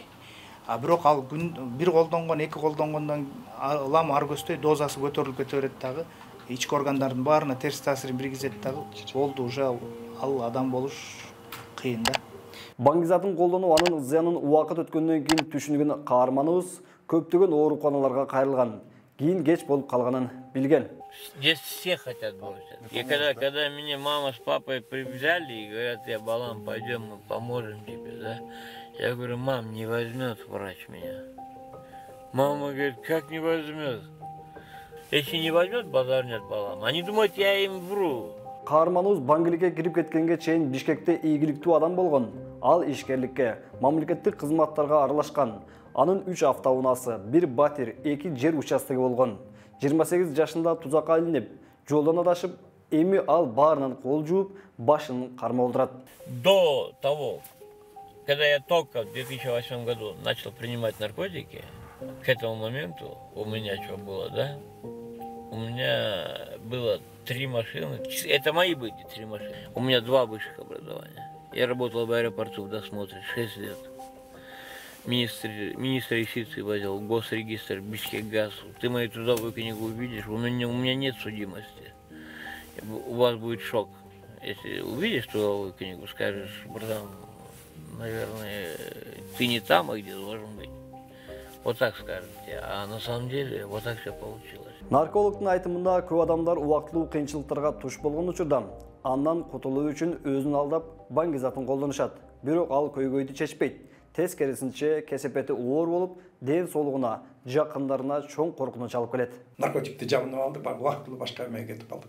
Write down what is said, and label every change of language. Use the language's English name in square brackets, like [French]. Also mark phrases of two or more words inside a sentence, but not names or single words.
[Kyrgyz] Бирок ал бир колдонгон, эки колдонгондон улам ар көздөй дозасы көтөрүлүп кете берет дагы, ички органдардын баарына терс таасирин киргизет дагы. Болду уже ал адам болуш кыйын да. Баңгизатын колдонуу анын зыянын убакыт өткөндөн кийин түшүнгөн каарманыбыз көптөгөн ооруканаларга кайрылган, кийин кеч болуп калганын билген. [Russian] Здесь все хотят бросить. И когда меня мама с папой взяли и говорят, я Балам, пойдем, мы поможем тебе, да? Я говорю, мам, не возьмет врач меня. Мама говорит, как не возьмет? Если не возьмет, базар нет балам. Они думают, я им вру. [Kyrgyz] Каарманыбыз Бангиликке кирип кеткенге чейин Бишкекте ийгиликтүү адам болгон. Ал ишкерликке, мамлекеттик кызматтарга аралашкан. Анын 3 автоунаасы, 1 батир, 2 жер участогу болгон. 28 жашында тузакка илинип, жолдон адашып, эми ал баарынан кол жууп, башын кармалдырат. [Russian] До того, когда я только в 2008 году начал принимать наркотики, к этому моменту у меня что было, да? У меня было 3 машины. Это мои были 3 машины. У меня 2 высших образования. Я работал в аэропорту в досмотре 6 лет. Министр юстиции возил, госрегистр, Бишкекгаз. Ты мою трудовую книгу увидишь, у меня нет судимости. У вас будет шок. Если увидишь трудовую книгу, скажешь, братан, наверное, ты не там, а где должен быть. Вот так скажете. А на самом деле вот так все получилось. [Kyrgyz] Наркологдун айтымында көп адамдар убактылуу кыйынчылыктарга туш болгон учурда андан кутулуу үчүн өзүн алдап баңгизатын колдонушат. Бирок ал көйгөйдү чечпейт. Тескерисинче кесепети оор болуп, ден соолугуна, жакындарына чоң коркунуч алып келет. Наркотикти жабынып алды, убактылуу башка эмеге кетип калды.